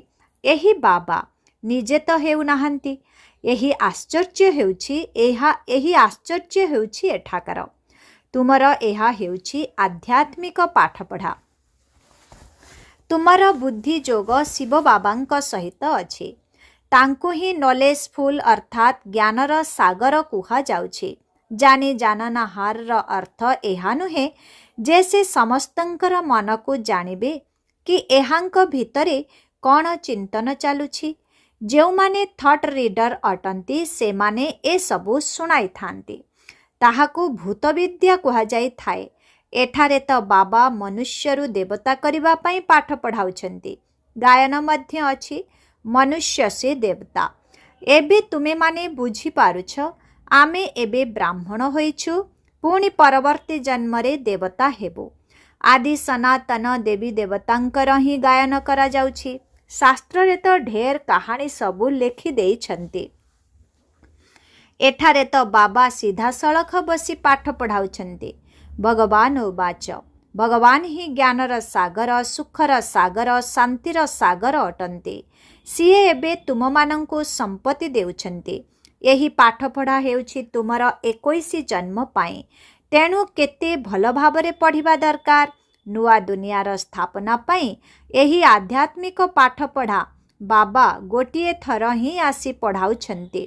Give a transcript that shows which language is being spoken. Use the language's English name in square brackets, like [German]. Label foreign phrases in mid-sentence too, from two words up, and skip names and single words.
[Odia] ଏହି ବାବା ନିଜେ ତୋ ହେଉ ନାହାନ୍ତି। ଏହି ଆଶ୍ଚର୍ଯ୍ୟ ହେଉଛି ଏଠାକର। ତୁମର ଏହା ହେଉଛି ଆଧ୍ୟାତ୍ମିକ ପାଠପଢ଼ା। ତୁମର ବୁଦ୍ଧି ଯୋଗ ଶିବ ବାବାଙ୍କ ସହିତ ଅଛି। ତାଙ୍କୁ ହିଁ ନଲେଜଫୁଲ ଅର୍ଥାତ ଜ୍ଞାନର ସାଗର କୁହା ଯାଉଛି। [Hindi] जानी जानना हार [Odia] ଅର୍ଥ ଏହା ନୁହେଁ ଯେ ସେ ସମସ୍ତଙ୍କର ମନ କୁ ଜାଣିବେ କି ଏହାଙ୍କ ଭିତରେ କେଉଁ ଚିନ୍ତନ ଚାଲୁଛି। ଯେଉଁ ମାନେ [English] thought reader [Odia] ଅଟନ୍ତି ସେ ମାନେ ଏ ସବୁ ଶୁଣାଇ ଥାଆନ୍ତି। ତାହାକୁ ଭୂତ ବିଦ୍ୟା କୁହା ଯାଇ ଥାଏ। ଏଠାରେ ତୋ ବାବା ମନୁଷ୍ୟରୁ ଦେବତା କରିବା ପାଇଁ ପାଠ ପଢ଼ାଉଛନ୍ତି। ଗାୟନ ମଧ୍ୟ ଅଛି [Hindi] मनुष्य से देवता। [Odia] ଏବେ ତୁମେ ମାନେ ବୁଝି ପାରୁଛ ଆମେ ଏବେ ବ୍ରାହ୍ମଣ ହେଉଛୁ, ପୁଣି ପରବର୍ତ୍ତୀ ଜନ୍ମରେ ଦେବତା ହେବୁ। ଆଦି ସନାତନ ଦେବୀ ଦେବତାଙ୍କର ହିଁ ଗାୟନ କରା ଯାଉଛି। ଶାସ୍ତ୍ର ରେ ତୋ ଢେର କାହାଣୀ ସବୁ ଲେଖି ଦେଇଛନ୍ତି। ଏଠାରେ ତୋ ବାବା ସିଧା ସଡ଼କ ବସି ପାଠ ପଢ଼ାଉଛନ୍ତି। ଭଗବାନ ଉବାଚ, ଭଗବାନ ହିଁ ଜ୍ଞାନର ସାଗର, ସୁଖର ସାଗର, ଶାନ୍ତିର ସାଗର ଅଟନ୍ତି। ସିଏ ଏବେ ତୁମ ମାନଙ୍କୁ ସମ୍ପତ୍ତି ଦେଉଛନ୍ତି। ଏହି ପାଠ ପଢ଼ା ହେଉଛି ତୁମର 21 ଜନ୍ମ ପାଇଁ। ତେଣୁ କେତେ ଭଲ ଭାବରେ ପଢ଼ିବା ଦରକାର। ନୂଆ ଦୁନିଆର ସ୍ଥାପନା ପାଇଁ ଏହି ଆଧ୍ୟାତ୍ମିକ ପାଠ ପଢ଼ା ବାବା ଗୋଟିଏ ଥର ହିଁ ଆସି ପଢ଼ାଉଛନ୍ତି।